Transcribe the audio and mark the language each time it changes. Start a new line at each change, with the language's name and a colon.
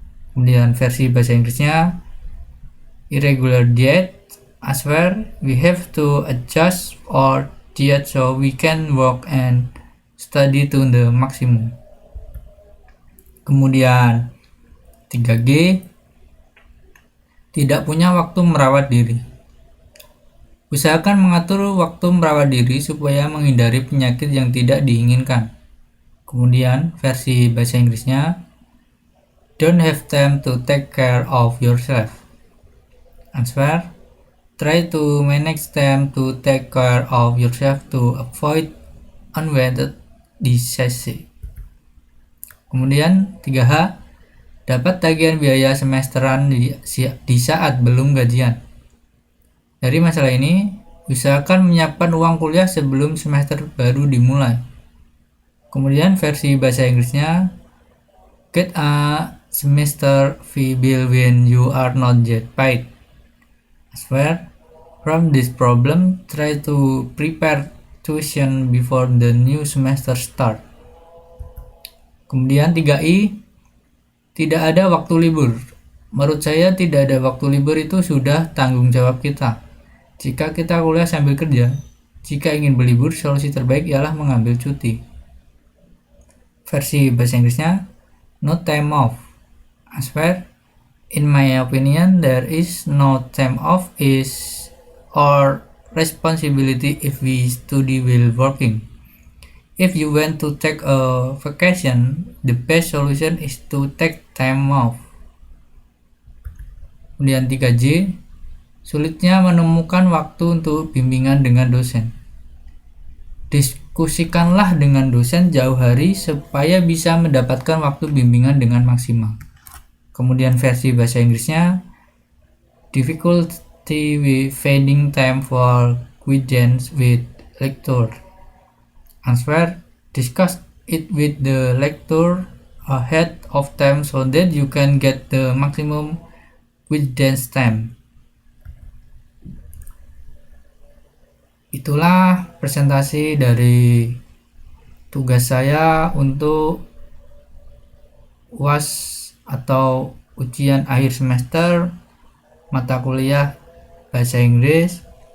Indonesian: Kemudian versi bahasa Inggrisnya,
English: irregular diet, as well we have to adjust our diet so we can work and study to the maximum.
Indonesian: Kemudian 3G, tidak punya waktu merawat diri. Usahakan mengatur waktu merawat diri supaya menghindari penyakit yang tidak diinginkan. Kemudian versi bahasa Inggrisnya,
English: don't have time to take care of yourself. Answer, try to manage time to take care of yourself to avoid unwanted disease.
Indonesian: Kemudian 3H, dapat tagihan biaya semesteran di saat belum gajian. Dari masalah ini, usahakan menyiapkan uang kuliah sebelum semester baru dimulai. Kemudian versi bahasa Inggrisnya,
English: get a semester fee bill when you are not yet paid. As well, from this problem, try to prepare tuition before the new semester start.
Indonesian: Kemudian 3I, tidak ada waktu libur. Menurut saya tidak ada waktu libur itu sudah tanggung jawab kita. Jika kita kuliah sambil kerja, jika ingin berlibur, solusi terbaik ialah mengambil cuti. Versi bahasa Inggrisnya,
English: no time off. As well, in my opinion, there is no time off is our responsibility if we study while working. If you want to take a vacation, the best solution is to take time off.
Indonesian: Kemudian 3J, sulitnya menemukan waktu untuk bimbingan dengan dosen. Diskusikanlah dengan dosen jauh hari supaya bisa mendapatkan waktu bimbingan dengan maksimal. Kemudian versi bahasa Inggrisnya,
English: difficulty with finding time for guidance with lecturer. Answer, discuss it with the lecturer ahead of time so that you can get the maximum guidance time.
Indonesian: Itulah presentasi dari tugas saya untuk UAS atau ujian akhir semester mata kuliah bahasa Inggris.